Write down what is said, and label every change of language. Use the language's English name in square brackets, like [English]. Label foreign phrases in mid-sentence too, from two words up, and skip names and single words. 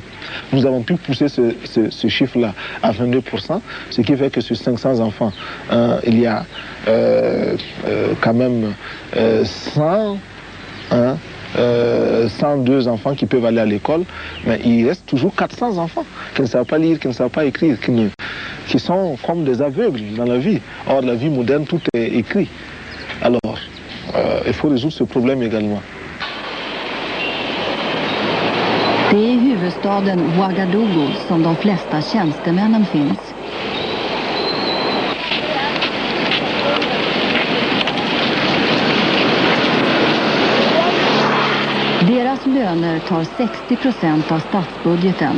[French] Nous avons pu pousser ce chiffre-là à 22%, ce qui fait que sur 500 enfants, il y a quand même 102 enfants qui peuvent aller à l'école, mais il reste toujours 400 enfants qui ne savent pas lire, qui ne savent pas écrire, qui sont comme des aveugles dans la vie. Or, la vie moderne, tout est écrit. Alors, il faut résoudre ce problème également. [Swedish] Det är i huvudstaden Ouagadougou som de flesta tjänstemännen finns. Deras löner tar 60% av statsbudgeten.